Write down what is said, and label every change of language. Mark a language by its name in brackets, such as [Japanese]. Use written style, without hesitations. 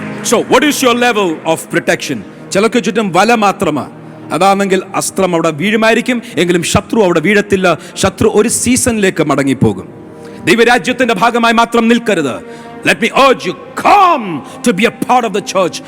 [English] So what is your level of protection? [Malayalam] ചിലർക്ക് ചുറ്റും വല മാത്രമാണ്. അതാണെങ്കിൽ അസ്ത്രം അവിടെ വീഴുമായിരിക്കും, എങ്കിലും ശത്രു അവിടെ വീഴത്തില്ല. ശത്രു ഒരു സീസണിലേക്ക് മടങ്ങിപ്പോകും. ദൈവരാജ്യത്തിന്റെ ഭാഗമായി മാത്രം നിൽക്കരുത്. [English] Let me urge you, come to be a part of the church.